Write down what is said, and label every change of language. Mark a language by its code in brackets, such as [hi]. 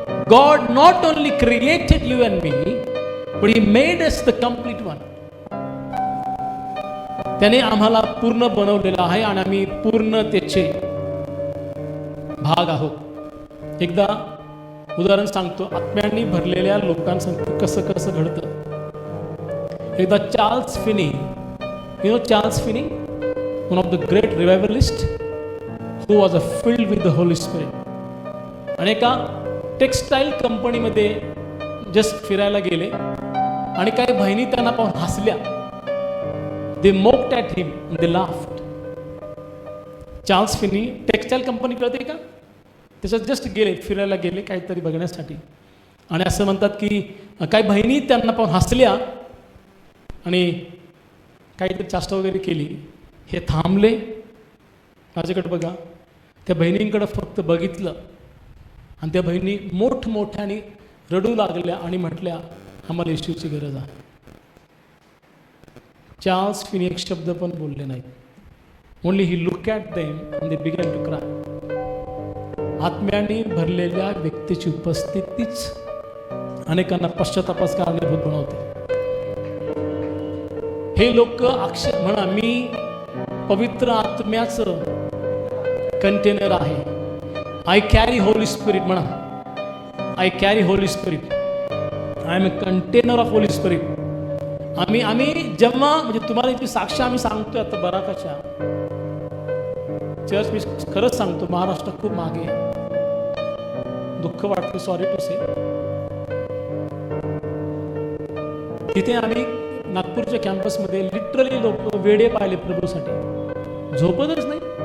[en] God not only created you and me, but he made us the complete one. [mr] त्याने आम्हाला पूर्ण बनवलेलं आहे आणि आम्ही पूर्णतेचे भाग आहोत. एकदा उदाहरण सांगतो. आत्म्यांनी भरलेल्या लोकांसंग कसं कसं घडतं. एकदा [en] Charles Finney, you know Charles Finney, one of the great revivalist who was filled with the Holy Spirit. [mr] आणि एका टेक्सटाईल कंपनीमध्ये जस्ट फिरायला गेले आणि काही बहिणी त्यांना पाहून हसल्या. [en] They mocked at him and they laughed. [mr] Charles Finney textile company कळते का? त्याच्यात जस्ट गेले, फिरायला गेले काहीतरी बघण्यासाठी. आणि असं म्हणतात की काही बहिणी त्यांना पाहून हसल्या आणि काहीतरी चाष्टा वगैरे केली. हे थांबले, माझ्याकडे बघा. त्या बहिणींकडे फक्त बघितलं आणि त्या बहिणी मोठमोठ्याने रडू लागल्या आणि म्हटल्या, आम्हाला येशूची गरज आहे. [en] Charles Finney [mr] एक शब्द पण बोलले नाही. [en] Only he look at them and they began to cry. [mr] आत्म्याने भरलेल्या व्यक्तीची उपस्थितीच अनेकांना पश्चातापास कारणीभूत बनवते. हे लोक अक्षर म्हणा, मी पवित्र आत्म्याचं कंटेनर आहे. [en] I carry Holy Spirit. [mr] म्हणा, [en] I carry Holy Spirit. I am a container of Holy Spirit. [mr] आम्ही जेव्हा म्हणजे तुम्हाला इथे साक्ष आम्ही सांगतोय आता बराकाच्या चर्च, मी खरंच सांगतो महाराष्ट्र खूप मागे. दुःख वाटतं, [en] Sorry to say. [mr] तिथे आम्ही नागपूरच्या कॅम्पसमध्ये लिटरली लोक वेडे पाहिले प्रभूसाठी, झोपतच नाही.